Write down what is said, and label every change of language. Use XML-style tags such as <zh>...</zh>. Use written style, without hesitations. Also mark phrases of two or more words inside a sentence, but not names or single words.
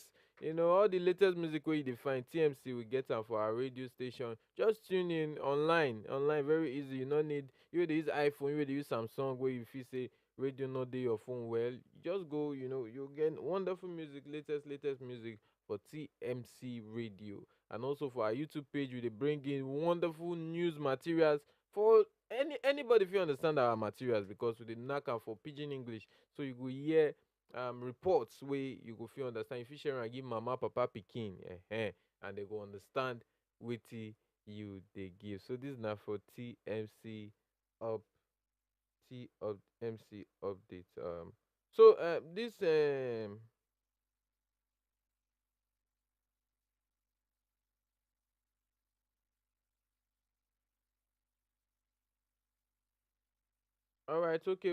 <pcm>You know, all the latest music where you find TMC, we get them for our radio station. Just tune in online, very easy. You don't need, you use iPhone, you use Samsung, where you feel say radio not do your phone well. You just go, you know, you get wonderful music, latest music for TMC Radio. And also for our YouTube page, we dey bring in wonderful news materials for anybody if you understand our materials, because we dey knack am for pidgin English, so you go hear reports wey you go fit understand. You fit share am give mama, papa, pikin, and they go understand wetin you dey give. So this na for TMC up TMC update. So this all right, okay.</pcm>